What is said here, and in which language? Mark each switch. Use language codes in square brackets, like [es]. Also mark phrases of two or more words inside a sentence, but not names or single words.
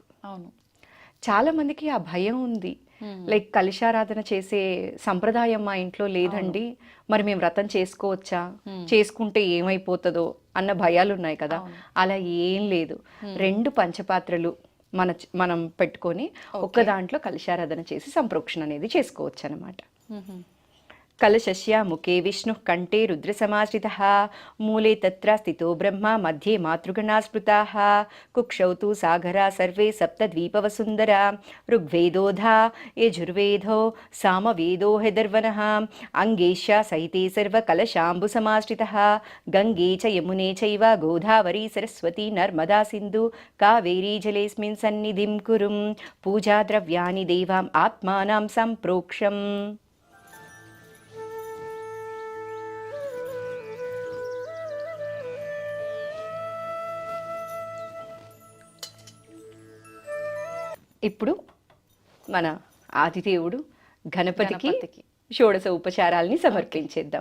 [te] చాలా మందికి ఆ భయం ఉంది, లైక్ కలశారాధన చేసే సంప్రదాయం మా ఇంట్లో లేదండి, మరి మేము వ్రతం చేసుకోవచ్చా, చేసుకుంటే ఏమైపోతుందో అన్న భయాలు ఉన్నాయి కదా. అలా ఏం లేదు. 2 పంచపాత్రలు మనం పెట్టుకొని ఒక్క దాంట్లో కలశారాధన చేసి సంప్రోక్షణ అనేది చేసుకోవచ్చు అనమాట. [sa] कलशस्य मुखे विष्णुः कण्ठे रुद्रसमाश्रितः मूले तत्र स्थितो ब्रह्मा मध्ये मातृगणाः स्मृताः कुक्षौ तु सागरा सर्वे सप्तद्वीपवसुन्धरा ऋग्वेदोधा यजुर्वेदो सामवेदो हैदर्वनः अङ्गेश्या सहिते सर्वकलशाम्बुसमाश्रितः गङ्गे च यमुने चैव गोदावरी सरस्वती नर्मदा सिन्धु कावेरी जलेऽस्मिन् सन्निधिं कुरुं पूजाद्रव्याणि देवाम् आत्मानां सम्प्रोक्षम्. [te] ఇప్పుడు మన ఆదిదేవుడు గణపతికి షోడశ ఉపచారాల్ని సమర్పించేద్దాం.